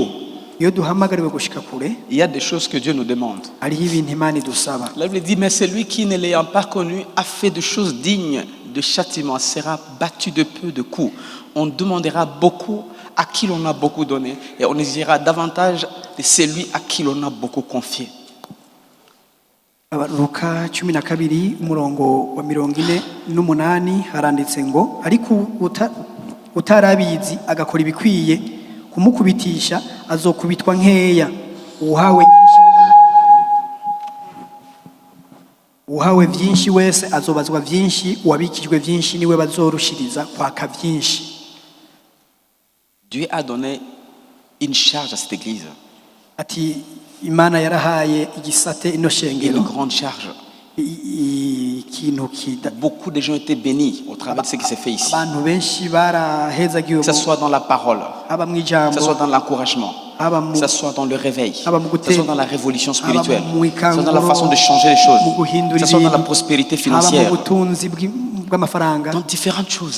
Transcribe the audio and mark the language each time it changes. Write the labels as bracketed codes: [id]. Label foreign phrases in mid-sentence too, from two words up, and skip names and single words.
[fr] Il y a des choses que Dieu nous demande. La Bible dit, mais celui qui ne l'ayant pas connu a fait des choses dignes de châtiment sera battu de peu de coups. On demandera beaucoup à qui l'on a beaucoup donné et on exigera davantage de celui à qui l'on a beaucoup confié. [rn] Luka 12 umurongo wa 48 haranditse ngo ariko utarabizi agakora ibikwiye kumukubitisha azokubitwa nkeya uhawe vyinshi wese azobazwa vyinshi uwabikijwe vyinshi niwe bazorushiriza kwaka vyinshi. [fr] Dieu a donné une charge à cette église. [rn] Ati Imana yarahaye igisate ino shengero. [fr] Une grande charge. Beaucoup de gens étaient bénis au travers de ce qui s'est fait ici. Que ce soit dans la parole, que ce soit dans l'encouragement, que ce soit dans le réveil, que ce soit dans la révolution spirituelle, que ce soit dans la façon de changer les choses, que ce soit dans la prospérité financière, dans différentes choses.